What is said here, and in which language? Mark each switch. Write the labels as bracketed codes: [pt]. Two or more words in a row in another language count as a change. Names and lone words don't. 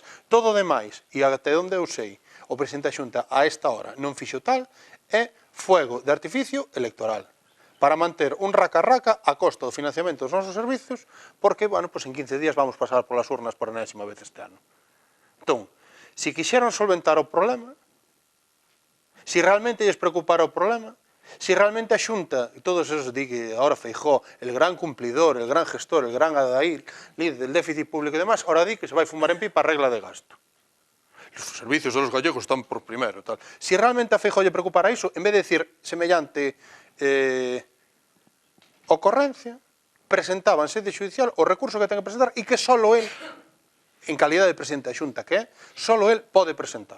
[gl] Todo o demais, e até onde eu sei, o presidente da Xunta a esta hora non fixo tal, é fuego de artificio electoral, para manter un raca-raca a costa do financiamento dos nosos servizos, porque, [es] bueno, pues [gl] en 15 días vamos pasar polas urnas por enésima vez este ano. Entón, se quixeran solventar o problema, se realmente lles preocupara o problema, se realmente a Xunta, e todos esos di que ahora Feijóo, [es] el gran cumplidor, el gran gestor, el gran adail, líder del déficit público [gl] e demás, ahora di que se vai fumar en pipa a regla de gasto. [es] Os servicios de los gallegos están por primero. [gl] Tal. Se realmente a Feijóo lle preocupara iso, en vez de decir semellante ocorrencia, presentaba en sede judicial o recurso que ten que presentar e que [es] solo él, [gl] en calidad de presidente da Xunta que é, [es] solo él [gl] pode presentar.